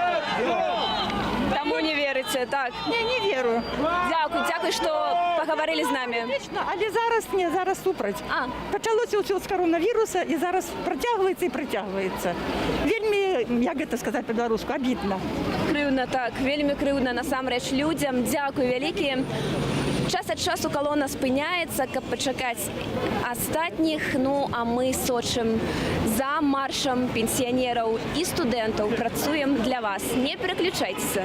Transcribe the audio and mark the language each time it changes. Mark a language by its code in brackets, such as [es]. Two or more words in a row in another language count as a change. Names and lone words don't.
[uk] Тому не вірите, так? Не вірю. Дякую, що поговорили з нами. Але зараз супроть. Почалося з коронавірусу і зараз притягується. Вельми, як це сказати по-білоруську, обідно. Кривдно, так, вельми кривдно насамрэч людям. Дякую вялікі. [be] Час ад часу калона спыняецца, каб пачакаць астатніх. Ну, а мы сочым за маршам пенсіянераў і студэнтаў. Працуем для вас. Не переключайцеся.